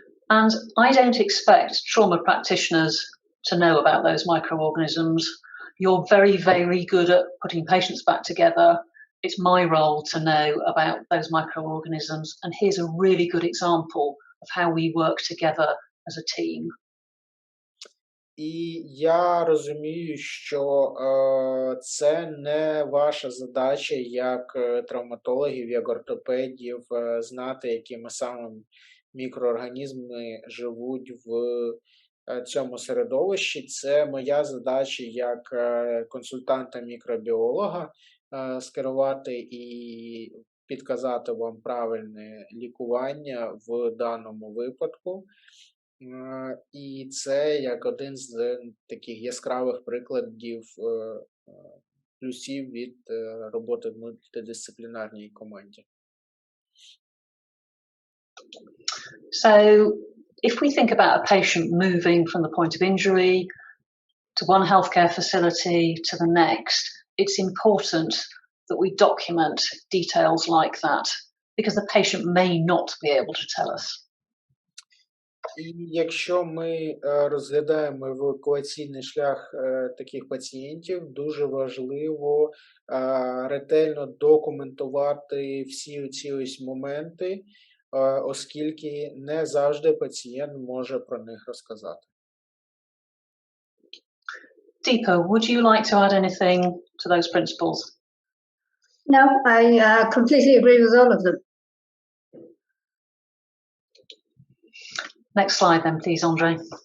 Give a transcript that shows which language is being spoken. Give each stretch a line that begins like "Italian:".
English: And I don't expect trauma practitioners to know about those microorganisms. You're very, very good at putting patients back together. It's my role to know about those microorganisms. And here's a really good example of how we work together as a team.
Ukrainian: І я розумію, що це не ваша задача як травматологів, як ортопедів знати, якими саме мікроорганізми живуть в цьому середовищі. Це моя задача як консультанта-мікробіолога скерувати і підказати вам правильне лікування в даному випадку. І це як один з таких яскравих прикладів плюсів від роботи в мультидисциплінарній команді.
English: So, if we think about a patient moving from the point of injury to one healthcare facility to the next, it's important that we document details like that, because the patient may not be able to tell us.
Ukrainian: І якщо ми розглядаємо евакуаційний шлях таких пацієнтів, дуже важливо ретельно документувати всі ці ось моменти, оскільки не завжди пацієнт може про них розказати.
English: Deepa, would you like to add anything to those principles? No, I completely agree with all of them. Next slide then, please, Andre.